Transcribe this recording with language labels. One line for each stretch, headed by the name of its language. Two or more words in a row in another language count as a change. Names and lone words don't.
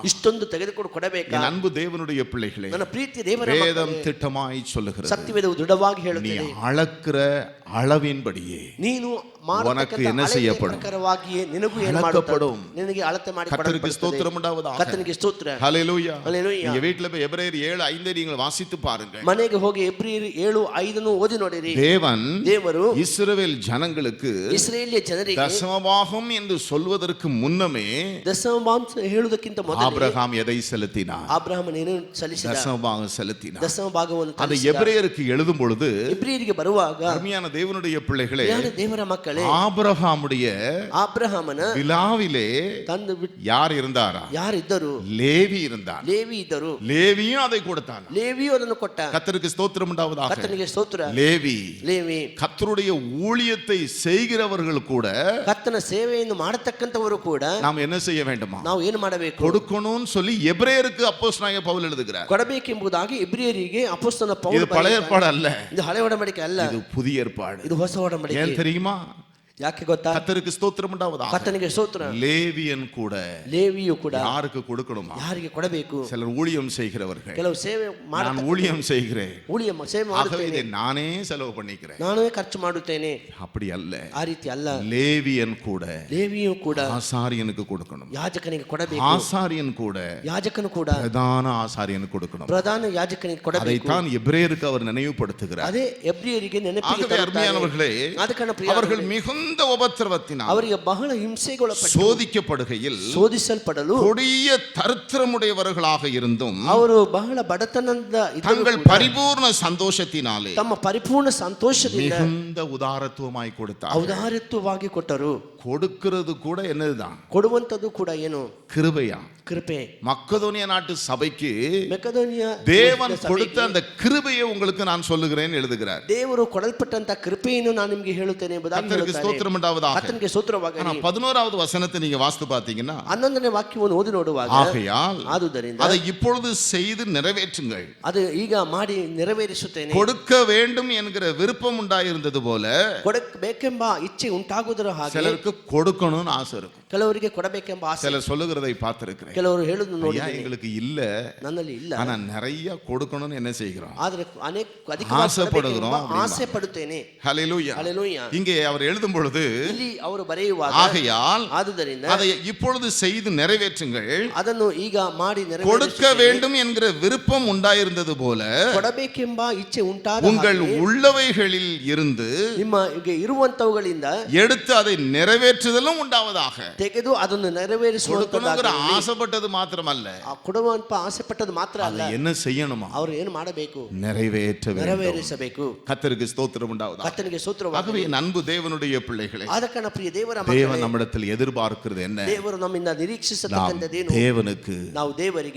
Kannada: ಇಷ್ಟೊಂದು ತೆಗೆದುಕೊಂಡು ಕೊಡಬೇಕಾ?
Tamil: என் அன்பு தேவனுடைய பிள்ளைகளே,
Kannada: ನನ್ನ ಪ್ರೀತಿ ದೇವರ
Tamil: வேதம்
Kannada: ಮಕ್ಕಳೇ,
Tamil: திட்டமாய் சொல்லுகிறது,
Kannada: ಸತ್ಯವೇದವು ದೃಢವಾಗಿ
Tamil: நீ
Kannada: ಹೇಳುತ್ತದೆ,
Tamil: அளக்கிற அளவின்படியே
Kannada: ನೀನು
Tamil: உனக்கு என்ன செய்யப்படும்?
Kannada: ಪ್ರಕಾರವಾಗಿಯೇ ನಿನಗೂ ಏನು
Tamil: அளக்கப்படும்.
Kannada: ಮಾಡುತ್ತದೆ? ನಿನಗೆ ಅಳತೆ ಮಾಡಿ
Tamil: கர்த்தருக்கு ஸ்தோத்திரம் உண்டாவதாக.
Kannada: ಕರ್ತನಿಗೆ ಸ್ತೋತ್ರ.
Tamil: ஹல்லேலூயா. ஹல்லேலூயா. நீங்க வீட்ல போய் எபிரேயர் 7:5 நீங்கள் வாசித்து பாருங்கள்.
Kannada: ಮನೆಗೆ ಹೋಗಿ ಎಬ್ರಿಯರು 7:5 ಓದಿ ನೋಡಿರಿ.
Tamil: தேவன்
Kannada: ದೇವರು
Tamil: இஸ்ரவேல் ஜனங்களுக்கு
Kannada: ಇಸ್ರೇಲಿಯ ಜನರಿಗೆ
Tamil: தசமபாகம் என்று சொல்வதற்கு முன்னமே
Kannada: ದಶಮಾಂಶ ಹೇಳುವುದಕ್ಕಿಂತ ಮೊದಲು
Tamil: ஆபிரகாம் எதை செலுத்தினார்?
Kannada: ಅಬ್ರಹಾಮನೇನು ಸಲ್ಲಿಸಿದ?
Tamil: தசமபாகம் செலுத்தினார்.
Kannada: ದಶಮ ಭಾಗವನ್ನು
Tamil: அதை
Kannada: ಸಲ್ಲಿಸಿದ.
Tamil: எபிரேயருக்கு எழுதும் பொழுது,
Kannada: ಇಬ್ರಿಯರಿಗೆ ಬರುವಾಗ,
Tamil: அருமையான தேவனுடைய பிள்ளைகளே,
Kannada: ಯಾರು ದೇವರ ಮಕ್ಕಳೇ,
Tamil: ஆபிரகாமுடைய
Kannada: ಅಬ್ರಹಾಮನ
Tamil: விலாவிலே
Kannada: ತಂದು
Tamil: யார் இருந்தாரா?
Kannada: ಯಾರಿದ್ದರು?
Tamil: லேவி இருந்தார்.
Kannada: ಲೇವಿ ಇದ್ದರು.
Tamil: லேவியும் அதை கொடுத்தான்.
Kannada: ಲೇವಿಯು ಅದನ್ನು ಕೊಟ್ಟ.
Tamil: கர்த்தருக்கு ஸ்தோத்திரம் உண்டாவதாக.
Kannada: ಕರ್ತನಿಗೆ ಸ್ತೋತ್ರ.
Tamil: லேவி
Kannada: ಲೇವಿ
Tamil: கர்த்தருடைய ஊழியத்தை செய்கிறவர்கள் கூட
Kannada: ಕರ್ತನ ಸೇವೆಯನ್ನು ಮಾಡತಕ್ಕಂತವರು ಕೂಡ
Tamil: நாம் என்ன செய்ய வேண்டுமா?
Kannada: ನಾವು ಏನು ಮಾಡಬೇಕು?
Tamil: கொடுக்கணும்னு சொல்லி எபிரேயருக்கு அப்போஸ்தலனாகிய பவுல் எழுதுகிறார்.
Kannada: ಕೊಡಬೇಕೆಂಬುದಾಗಿ ಇಬ್ರಿಯರಿಗೆ ಅಪೊಸ್ತಲನ
Tamil: இது
Kannada: ಪೌಲ
Tamil: பழைய ஏற்பாடு அல்ல,
Kannada: ಇದು ಹಳೆ ಒಡಂಬಡಿಕೆ ಅಲ್ಲ,
Tamil: இது புதிய ஏற்பாடு.
Kannada: ಇದು ಹೊಸ ಒಡಂಬಡಿಕೆ.
Tamil: ஏன் தெரியுமா?
Kannada: ಯಾಕೆ ಗೊತ್ತಾ?
Tamil: கர்த்தருக்கு ஸ்தோத்திரம் உண்டாவதாக.
Kannada: ಕರ್ತನಿಗೆ ಸ್ತೋತ್ರ.
Tamil: லேவியன் கூட
Kannada: ಲೇವಿಯು ಕೂಡ
Tamil: யாருக்கு கொடுக்கணுமா?
Kannada: ಯಾರಿಗೆ ಕೊಡಬೇಕು?
Tamil: சிலர் ஊழியம் செய்கிறவர்கள்,
Kannada: ಕೆಲವು ಸೇವೆ
Tamil: நான் ஊழியம் செய்கிறேன்,
Kannada: ಸೇವೆ
Tamil: ஆகவே இதை
Kannada: ಮಾಡುತ್ತೇನೆ,
Tamil: நானே செலவு பண்ணிக்கிறேன்.
Kannada: ನಾನೇ ಖರ್ಚು ಮಾಡುತ್ತೇನೆ.
Tamil: அப்படி அல்ல.
Kannada: ಆ ರೀತಿ ಅಲ್ಲ.
Tamil: லேவியன் கூட
Kannada: ಲೇವಿಯು ಕೂಡ
Tamil: ஆசாரியனுக்கு கொடுக்கணும்.
Kannada: ಯಾಜಕನಿಗೆ ಕೊಡಬೇಕು.
Tamil: ஆசாரியன் கூட
Kannada: ಯಾಜಕನು ಕೂಡ
Tamil: பிரதான ஆசாரியனுக்கு கொடுக்கணும்.
Kannada: ಪ್ರಧಾನ ಯಾಜಕನಿಗೆ ಕೊಡಬೇಕು.
Tamil: அதைத்தான் எபிரேயருக்கு அவர் நினைவுபடுத்துகிறார்.
Kannada: ಅದೇ ಎಬ್ರಿಯರಿಗೆ ನೆನಪಿಗೆ
Tamil: ஆகவே
Kannada: ತರುತ್ತಾರೆ.
Tamil: அருமையானவர்களே,
Kannada: ಆದ ಕಾರಣ ಪ್ರಿಯರೇ,
Tamil: அவர்கள் மிகுந்த உபத்திரவத்தினால்
Kannada: ಅವರಿಗೆ ಬಹಳ ಹಿಂಸೆಗೊಳಪಟ್ಟು
Tamil: சோதிக்கப்படுகையில்
Kannada: ಶೋಧಿಸಲ್ಪಡಲು
Tamil: கொடிய தரித்திரமுடையவர்களாக இருந்தும்
Kannada: ಅವರು ಬಹಳ ಬಡತನದ ಇದ್ದರೂ
Tamil: தங்கள்
Kannada: ಕೂಡ
Tamil: பரிபூர்ண சந்தோஷத்தினாலே
Kannada: ತಮ್ಮ ಪರಿಪೂರ್ಣ ಸಂತೋಷದಿಂದ
Tamil: மிகுந்த உதாரத்துவமாய் கொடுத்தார்.
Kannada: ಔದಾರ್ಯತ್ವವಾಗಿ ಕೊಟ್ಟರು.
Tamil: கொடுக்கிறது கூட என்னதுதான்?
Kannada: ಕೊಡುವಂತದ್ದು ಕೂಡ ಏನು?
Tamil: கிருபையா.
Kannada: ಕೃಪೆ.
Tamil: மக்கதோனியா நாட்டு சபைக்கு
Kannada: ಮೆಕೆದೋನಿಯ
Tamil: தேவன் கொடுத்த அந்த கிருபையை உங்களுக்கு நான் சொல்லுகிறேன் எழுதுகிறார்.
Kannada: ದೇವರು ಕೊಡಲ್ಪಟ್ಟಂತ ಕೃಪೆಯನ್ನು ನಾನು ನಿಮಗೆ ಹೇಳುತ್ತೇನೆ ಎಂಬುದಾಗಿ
Tamil: கர்த்தருக்கு ஸ்தோத்திரம் உண்டாவதாக.
Kannada: ಕರ್ತನಿಗೆ ಸ್ತೋತ್ರವಾಗಲಿ.
Tamil: ஆனா 11வது வசனத்தை நீங்க வாசித்து பார்த்தீங்கன்னா,
Kannada: 11ನೇ ವಾಕ್ಯವನ್ನು ಓದಿ ನೋಡುವಾಗ,
Tamil: ஆகையால்
Kannada: ಆದುದರಿಂದ
Tamil: அதை இப்பொழுது செய்து நிறைவேற்றுங்கள்,
Kannada: ಅದು ಈಗ ಮಾಡಿ ನೆರವೇರಿಸುತ್ತೇನೆ.
Tamil: கொடுக்க வேண்டும் என்கிற விருப்பம் உண்டாயிருந்தது போல
Kannada: ಕೊಡಬೇಕೆಂಬ ಇಚ್ಛೆ ಉಂಟಾಗುವುದರ ಹಾಗೆ
Tamil: சிலருக்கு கொடுக்கணும்னு ஆசை இருக்கும்.
Kannada: ಕೆಲವರಿಗೆ ಕೊಡಬೇಕೆಂಬ ಆಸೆ.
Tamil: சிலர் சொல்லுகிறதை பார்த்திருக்கிறேன்.
Kannada: ಕೆಲವರು ಹೇಳುವುದು ನೋಡಿ,
Tamil: எங்களுக்கு இல்ல,
Kannada: ನನ್ನಲ್ಲಿ ಇಲ್ಲ,
Tamil: ஆனா நிறைய கொடுக்கணும்னு என்ன செய்கிறோம்?
Kannada: ಆದರೆ ಅನೇಕ
Tamil: ஆசைப்படுகிறோம்.
Kannada: ಆಸೆ ಪಡುತ್ತೇನೆ.
Tamil: ஹல்லேலூயா.
Kannada: ಹಲ್ಲೆಲೂಯಾ.
Tamil: இங்கே அவர் எழுதும் பொழுது பொழுது
Kannada: ಇಲ್ಲಿ ಅವರು ಬರೆಯುವಾಗ
Tamil: ஆகையால்
Kannada: ಆದುದರಿಂದ
Tamil: அதை இப்பொழுது செய்து நிறைவேற்றுங்கள்,
Kannada: ಅದನ್ನು ಈಗ ಮಾಡಿ
Tamil: கொடுக்க வேண்டும் என்கிற விருப்பம் உண்டாயிருந்தது போல
Kannada: ಕೊಡಬೇಕೆಂಬ ಇಚ್ಛೆ ಉಂಟಾದ
Tamil: உங்கள் உள்ளவைகளில் இருந்து
Kannada: ನಿಮಗೆ ಇರುವಂತವುಗಳಿಂದ
Tamil: எடுத்து அதை நிறைவேற்றுதலும் உண்டாவதாக.
Kannada: ತೆಗೆದು ಅದನ್ನು
Tamil: கொடுக்கணுங்கிற
Kannada: ನೆರವೇರಿಸುವಂತ
Tamil: ஆசைப்பட்டது மாத்திரமல்ல,
Kannada: ಕೊಡುವಂತ ಆಸೆ ಪಟ್ಟದ್ದು ಮಾತ್ರ ಅಲ್ಲ,
Tamil: அதை என்ன செய்யணுமா?
Kannada: ಅವರು ಏನು ಮಾಡಬೇಕು?
Tamil: நிறைவேற்ற வேண்டும்.
Kannada: ನೆರವೇರಿಸಬೇಕು.
Tamil: கர்த்தருக்கு ஸ்தோத்திரம் உண்டாவதாக.
Kannada: ಕರ್ತನಿಗೆ ಸ್ತೋತ್ರವಾಗಲಿ.
Tamil: ஆகவே என் அன்பு தேவனுடைய பிள்ளைகளே,
Kannada: ಆದ ಕಾರಣ ಪ್ರಿಯ ದೇವರ
Tamil: தேவன்
Kannada: ಮಕ್ಕಳೇ,
Tamil: நம்மிடத்தில் எதிர்பார்க்கிறது என்ன?
Kannada: ದೇವರು ನಮ್ಮಿಂದ ನಿರೀಕ್ಷಿಸತಕ್ಕಂಥದ್ದೇನು?
Tamil: தேவனுக்கு
Kannada: ನಾವು ದೇವರಿಗೆ